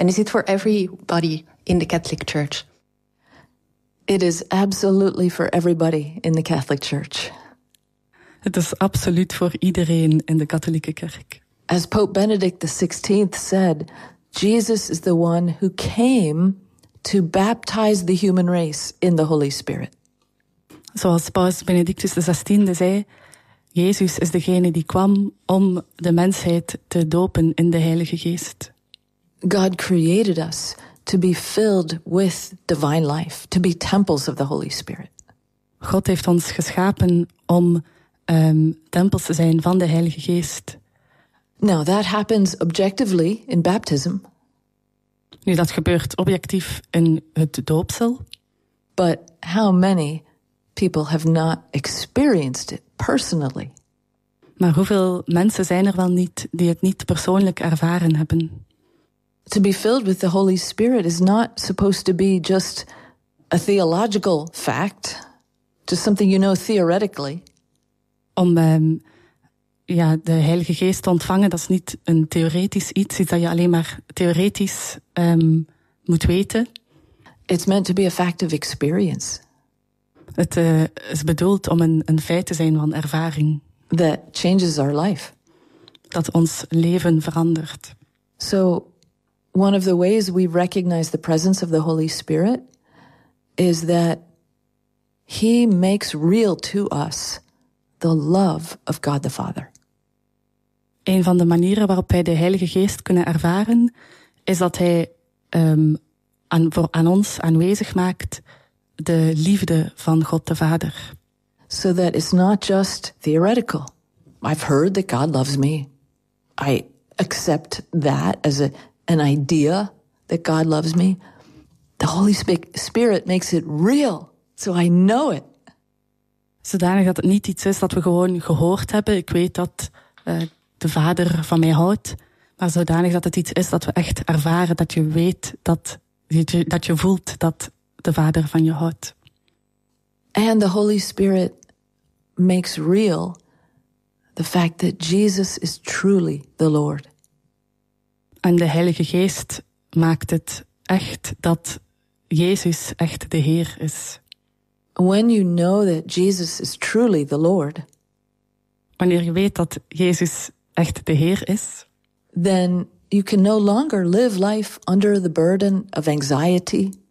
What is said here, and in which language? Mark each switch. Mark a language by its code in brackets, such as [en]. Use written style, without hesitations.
[en] And is it for everybody in the Catholic Church? It is absolutely for everybody in the Catholic Church. [nl] Het is absoluut voor iedereen in de katholieke kerk. [en] As Pope Benedict XVI said, Jesus is the one who came to baptize the human race in the Holy Spirit. [nl] Zoals Paus Benedictus XVI zei, Jezus is degene die kwam om de mensheid te dopen in de Heilige Geest. [en] God created us to be filled with divine life, to be temples of the Holy Spirit. [nl] God heeft ons geschapen om tempels te zijn van de Heilige Geest. [en] Now that happens objectively in baptism. [nl] Nu, dat gebeurt objectief in het doopsel. [en] But how many people have not experienced it personally? [nl] Maar hoeveel mensen zijn er wel niet die het niet persoonlijk ervaren hebben? [en] To be filled with the Holy Spirit is not supposed to be just a theological fact, just something you know theoretically. [nl] Om de Heilige Geest te ontvangen, dat is niet een theoretisch iets dat je alleen maar theoretisch moet weten. [en] It's meant to be a fact of experience. [nl] Het is bedoeld om een feit te zijn van ervaring. [en] That changes our life. [nl] Dat ons leven verandert. [en] So, one of the ways we recognize the presence of the Holy Spirit is that he makes real to us the love of God the Father. [nl] Een van de manieren waarop wij de Heilige Geest kunnen ervaren is dat hij aan ons aanwezig maakt de liefde van God de Vader. [en] So that it's not just theoretical. I've heard that God loves me. I accept that as an idea that God loves me. The Holy Spirit makes it real, so I know it. [nl] Zodanig dat het niet iets is dat we gewoon gehoord hebben. Ik weet dat de Vader van mij houdt. Maar zodanig dat het iets is dat we echt ervaren, dat je weet, dat je voelt dat de Vader van je houdt. [en] And the Holy Spirit makes real the fact that Jesus is truly the Lord. [nl] En de Heilige Geest maakt het echt dat Jezus echt de Heer is. [en] When you know that Jesus is truly the Lord, [nl] wanneer je weet dat Jezus echt de Heer is, [en] then you can no longer live life under the burden of anxiety.